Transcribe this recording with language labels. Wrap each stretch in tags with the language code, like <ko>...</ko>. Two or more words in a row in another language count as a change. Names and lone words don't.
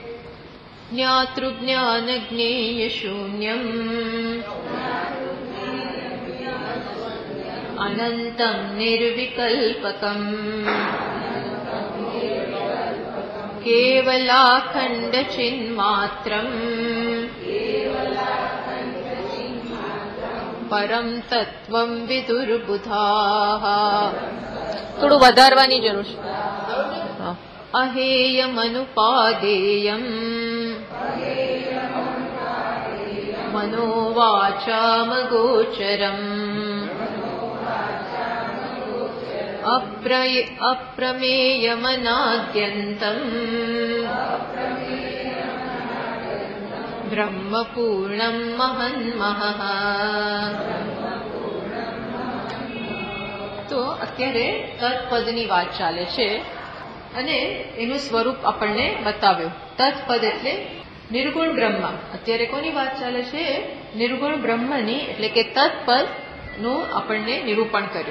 <sa>ज्ञातृज्ञानज्ञेयशून्यम् अनन्तं निर्विकल्पकम् केवलाखण्डचिन्मात्रम् परं तत्त्वं विदुर्बुधाः।</sa> <gu>थोड़ું વધારવાની જરૂર છે।</gu> <sa>अहेयमनुपादेयम् मनोवाचामगोचरम् अप्रमेयमनाद्यन्तम् ब्रह्मपूर्णं महन्महः।</sa> <gu>તો અત્યારે તત્પદની વાત ચાલે છે અને એનું સ્વરૂપ આપણને બતાવ્યું। તત્પદ એટલે નિર્ગુણ બ્રહ્મ। અત્યારે કોની વાત ચાલે છે? નિર્ગુણ બ્રહ્મની, એટલે કે તત્પદ નું આપણને નિરૂપણ કર્યું।</gu>